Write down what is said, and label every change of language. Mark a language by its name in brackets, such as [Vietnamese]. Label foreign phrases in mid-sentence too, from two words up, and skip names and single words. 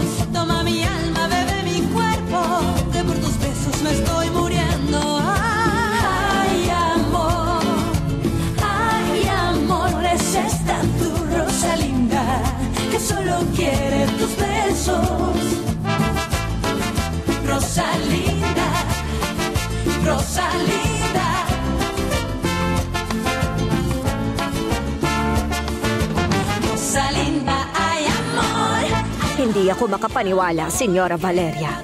[Spanish] Toma mi alma, bebe mi cuerpo, que por tus besos me estoy muriendo. Ay amor, es esta tu Rosalinda, que solo quiere tus besos. Rosalinda, Rosalinda. Rosalinda, ay amor. [Filipino] Hindi ako makapaniwala, Senyora Valeria.